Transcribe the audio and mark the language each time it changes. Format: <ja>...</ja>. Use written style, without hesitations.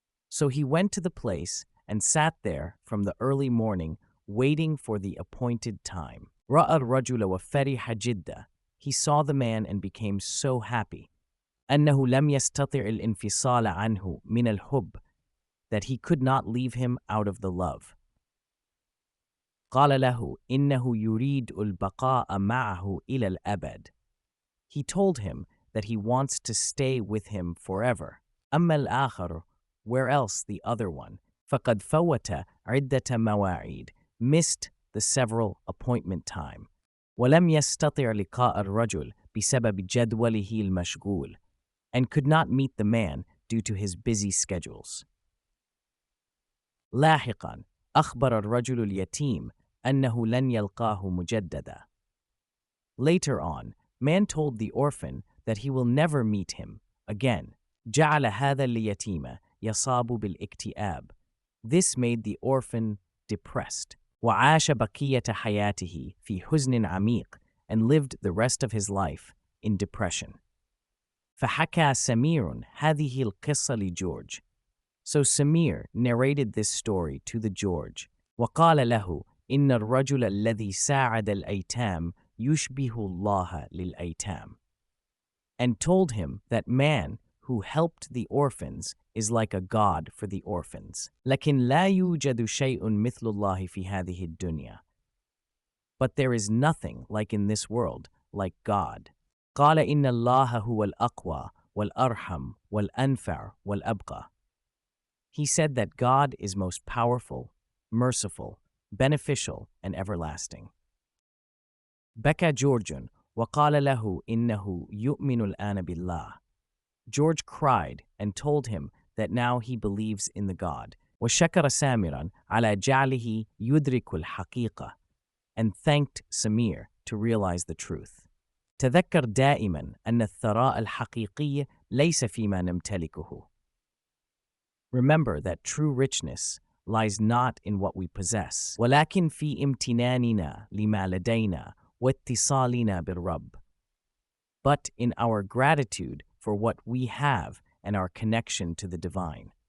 <en>So he went to the place and sat there from the early morning waiting for the appointed time.</en> <ar>رأى الرجل وفرح جدا.</ar> <en>He saw the man and became so happy</en> <ar>أنه لم يستطع الانفصال عنه من الحب,</ar> <en>that he could not leave him out of the love.</en> <ar>قال له إنه يريد البقاء معه إلى الأبد.</ar> <en>He told him that he wants to stay with him forever.</en> <ar>أما الآخر,</ar> <en>where else the other one,</en> <ar>فقد فوت عدة مواعيد,</ar> <en>missed the several appointment time.</en> <ar>ولم يستطع لقاء الرجل بسبب جدوله المشغول,</ar> <en>and could not meet the man due to his busy schedules.</en> <ar>لاحقاً أخبر الرجل اليتيم أنه لن يلقاه مجددا.</ar> <en>Later on, man told the orphan that he will never meet him again.</en> <ar>جعل هذا اليتيم يصاب بالاكتئاب.</ar> <en>This made the orphan depressed.</en> <ar>وعاش بقية حياته في حزن عميق,</ar> <en>and lived the rest of his life in depression.</en> <ar>فحكى سمير هذه القصة لجورج.</ar> <en>So Samir narrated this story to the George.</en> <ar>وقال له إن الرجل الذي ساعد الأيتام يشبه الله للأيتام.</ar> <en>And told him that man who helped the orphans is like a god for the orphans.</en> <ar>لكن لا يوجد شيء مثل الله في هذه الدنيا.</ar> <en>But there is nothing like in this world, like God.</en> <ar>قال إن الله هو الأقوى والأرحم والأنفع والأبقى.</ar> <en>He said that God is most powerful, merciful, beneficial, and everlasting.</en> <ar>بكى جورج وقال له إنه يؤمن الآن بالله.</ar> <en>George cried and told him that now he believes in the God.</en> <ar>وشكر سامرا على جعله يدرك الحقيقة,</ar> <en>and thanked Samir to realize the truth.</en> <ar>تذكر دائما أن الثراء الحقيقي ليس فيما نمتلكه.</ar> <en>Remember that true richness lies not in what we possess,</en> <ar>ولكن في امتناننا لما لدينا واتصالنا بالرب,</ar> <en>but in our gratitude for what we have and our connection to the divine.</en>